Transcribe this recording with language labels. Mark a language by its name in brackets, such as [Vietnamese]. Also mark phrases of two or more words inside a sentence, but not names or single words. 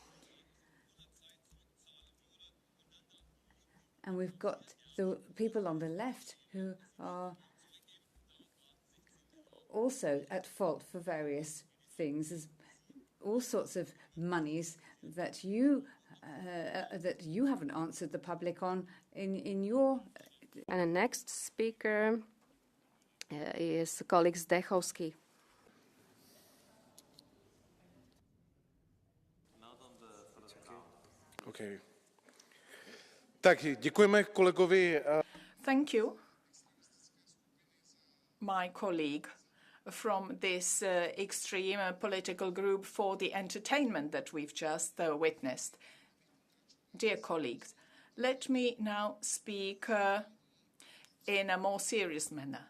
[English] And we've got the people on the left who are also at fault for various things. There's all sorts of monies that you haven't answered the public on in your. And the next speaker is colleague Zdechowski. Okay. [Czech] Tak, děkujeme kolegovi. [English] Thank you, my colleague from this extreme political group, for the entertainment that we've just witnessed. Dear colleagues, let me now speak in a more serious manner.